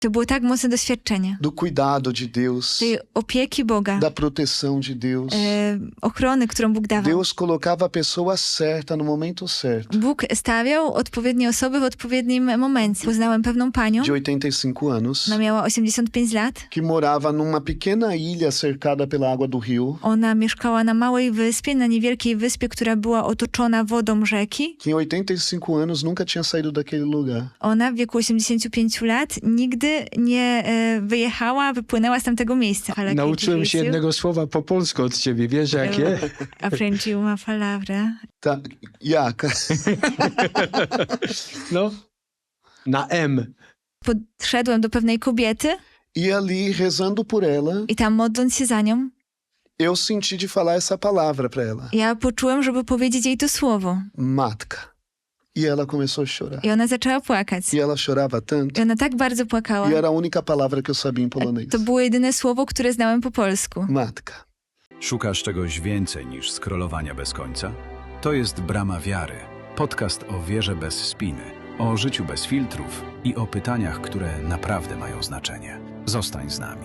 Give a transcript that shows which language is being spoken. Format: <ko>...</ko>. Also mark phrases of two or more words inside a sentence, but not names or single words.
<pl>To było tak mocne doświadczenie.</pl> <pt>do cuidado de Deus,</pt> <pl>Tej opieki Boga,</pl> <pt>da proteção de Deus.</pt> <pl>ochrony, którą Bóg dawał.</pl> <pt>Deus colocava a pessoa certa no momento certo.</pt> <pl>Bóg stawiał odpowiednie osoby w odpowiednim momencie. Poznałem pewną panią,</pl> <pt>De 85 anos,</pt> <pl>ona miała 85 lat.</pl> <pt>que morava numa pequena ilha cercada pela água do rio,</pt> <pl>Ona mieszkała na małej wyspie, na niewielkiej wyspie, która była otoczona wodą rzeki.</pl> <pt>que em 85 anos nunca tinha saído daquele lugar.</pt> <pl>Ona w wieku 85 lat nigdy nie wyjechała, wypłynęła z tamtego miejsca. Ale Nauczyłem się jednego słowa po polsku od ciebie. Wiesz jakie?</pl> <pt>Aprendi uma palavra. Tá,</pt> <pl>jak? No, na M. Podszedłem do pewnej kobiety</pl> <pt>E ali, rezando por ela,</pt> <pl>i tam modląc się za nią,</pl> <pt>eu senti de falar essa palavra para ela.</pt> <pl>ja poczułem, żeby powiedzieć jej to słowo. Matka.</pl> <pt>E ela começou a chorar.</pt> <pl>I ona zaczęła płakać.</pl> <pt>E ela chorava tanto.</pt> <pl>I ona tak bardzo płakała.</pl> <pt>E era a única palavra que eu sabia em polonês.</pt> <pl>To było jedyne słowo, które znałem po polsku. Matka. Szukasz czegoś więcej niż scrollowania bez końca? To jest Brama Wiary. Podcast o wierze bez spiny, o życiu bez filtrów i o pytaniach, które naprawdę mają znaczenie. Zostań z nami.</pl>